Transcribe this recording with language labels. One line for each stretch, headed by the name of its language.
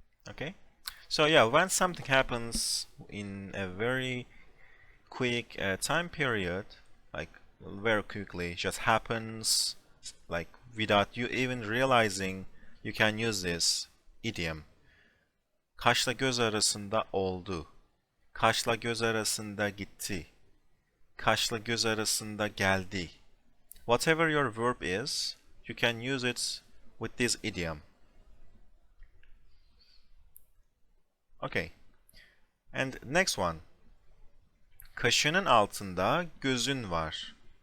English: Okay? So yeah, when something happens in a very quick time period, like very quickly, just happens, like without you even realizing, you can use this idiom.
Turkish: Kaşla göz arasında oldu. Kaşla göz arasında gitti. Kaşla göz arasında geldi.
English: Whatever your verb is, you can use it with this idiom. Okay. And next one.
Turkish: Kaşının altında gözün var.